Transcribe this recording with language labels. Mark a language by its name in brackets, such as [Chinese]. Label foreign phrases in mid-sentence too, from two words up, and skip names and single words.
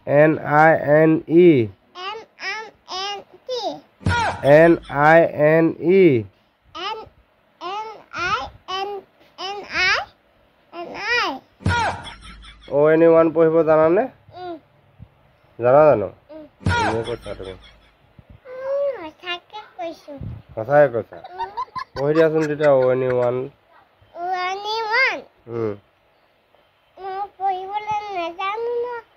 [English] N-I-N-E. N-M-N-T. N-I-N-E. N-I-N-N-I. O-N-E-1 [Assamese] পঢ়িব জানানে? জানা জানো? তুমি কৈছা তুমি। কথাই কৈছা। পঢ়ি দিয়াচোন তেতিয়া [English] O-N-E-1. O-N-E-1. [Assamese] পঢ়িবলৈ নাজানো ন।